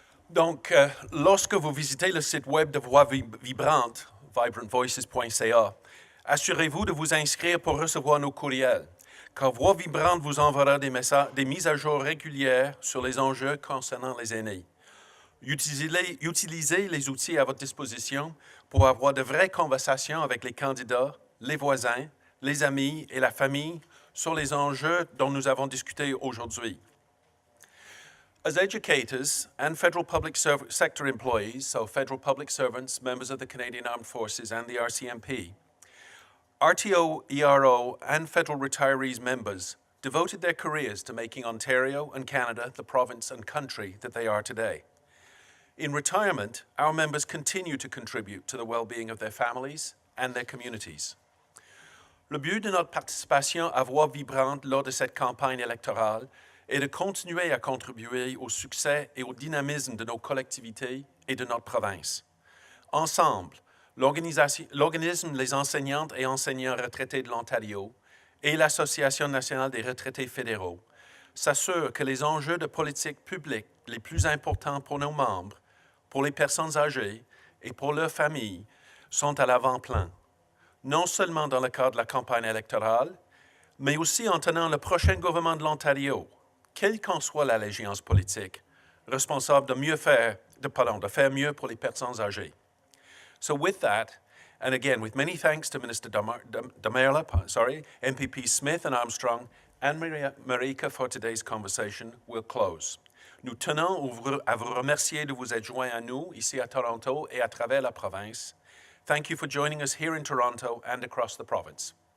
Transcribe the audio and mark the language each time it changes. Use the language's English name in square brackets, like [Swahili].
[French] Donc, lorsque vous visitez le site web de Voix Vibrante, vibrantvoices.ca, assurez-vous de vous inscrire pour recevoir nos courriels, car Voix Vibrante vous enverra des mises à jour régulières sur les enjeux concernant les aînés. Utilisez les outils à votre disposition pour avoir de vraies conversations avec les candidats, les voisins, les amis et la famille sur les enjeux dont nous avons discuté aujourd'hui. [English] As educators and federal public sector employees, so federal public servants, members of the Canadian Armed Forces and the RCMP, RTO, ERO, and federal retirees members devoted their careers to making Ontario and Canada the province and country that they are today. In retirement, our members continue to contribute to the well-being of their families and their communities. [French] Le but de notre participation à Voix Vibrante lors de cette campagne électorale est de continuer à contribuer au succès et au dynamisme de nos collectivités et de notre province. Ensemble, l'organisme Les enseignantes et enseignants retraités de l'Ontario et l'Association nationale des retraités fédéraux s'assurent que les enjeux de politique publique les plus importants pour nos membres, pour les personnes âgées et pour leurs familles sont à l'avant-plan, non seulement dans le cadre de la campagne électorale, mais aussi en tenant le prochain gouvernement de l'Ontario, quelle qu'en soit l'allégeance politique, responsable de faire mieux pour les personnes âgées. [English] So with that, and again, with many thanks to Minister Demerla, MPP Smith and Armstrong, and Marika for today's conversation, we'll close. [French] Nous tenons à vous remercier de vous être joints à nous ici à Toronto et à travers la province. [English] Thank you for joining us here in Toronto and across the province.